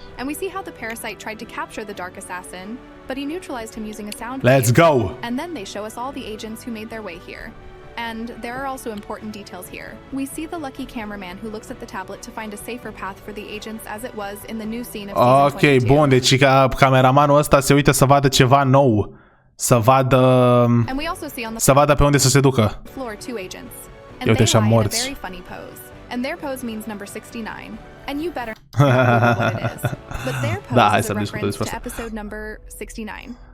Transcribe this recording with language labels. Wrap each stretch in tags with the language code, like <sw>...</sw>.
<en>And we see how the parasite tried to capture the dark assassin, but he neutralized him using a sound Let's go. And then they show us all the agents who made their way here. And there are also important details here. We see the lucky cameraman who looks at the tablet to find a safer path for the agents as it was in the new scene of season 22.</en> <ro>Ok, bun, deci cameramanul ăsta se uită să vadă ceva nou. Să vadă... Să vadă pe unde să se ducă. Ia uite așa morți.</ro> <en>And their pose means number 69. And you better know what it is. But their pose is a reference to episode number 69.</en>